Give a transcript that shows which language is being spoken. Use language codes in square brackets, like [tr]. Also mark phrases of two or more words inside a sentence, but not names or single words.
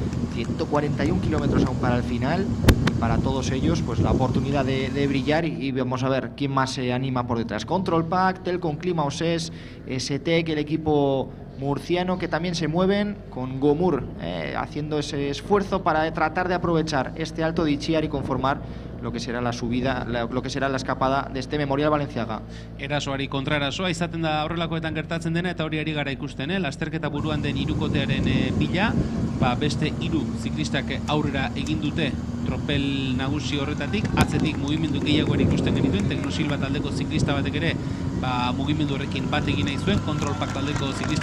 [es] 141 kilómetros aún para el final, y para todos ellos pues la oportunidad de brillar, y vamos a ver quién más se anima por detrás. Control Pack, Telcom Clima OSES, STEC, el equipo murciano, que también se mueven, con Gomur haciendo ese esfuerzo para tratar de aprovechar este Alto de Itziar y conformar lo que será la subida, lo que será la escapada de este Memorial Balenciaga. [eu] Erasoari kontraerasoa izaten da horrelakoetan gertatzen dena, eta hori ari gara ikusten, lasterketa buruan den hirukotearen bila, beste 3 ziklistak aurrera egin dute tropel nagusi horretatik, atzetik mugimendu gehiago ere ikusten genituen, Teknosilba taldeko ziklista batek ere mugimendu horrekin bat egin nahi zuen, Control Pack taldeko ziklista